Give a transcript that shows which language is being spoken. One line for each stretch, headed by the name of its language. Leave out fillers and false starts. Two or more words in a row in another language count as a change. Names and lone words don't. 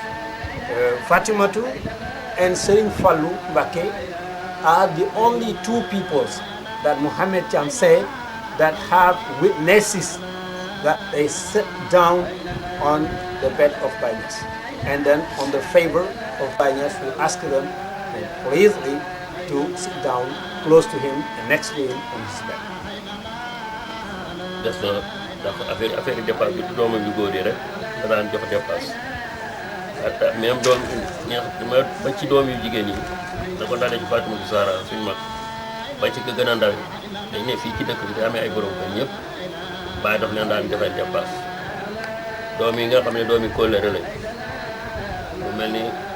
English: Fatimatu and Sering Fallu Baye are the only two peoples that Momath THIAM said that have witnesses that they sit down on the bed of Baye Niasse, and then on the favor of Baye Niasse, who asked them pleasantly to sit down close to him and next to him on his bed.
Wolof: Des na ndax
French: affaire dépasse
Wolof: bi doomam yu góor yi rek da daan jox
French: dépasse même
Wolof: doom ba ci doom yu jigéen yi da ko dalee ci Fatimatu Zahra suñu mag ba ci gën a ndaw dañ ne fii ci dëkk bi te amee ay borom kër ñëpp bàyyi daf leen daan defal dépasse doom yi nga xam ne doom yi kóllëre lañ lu mel ni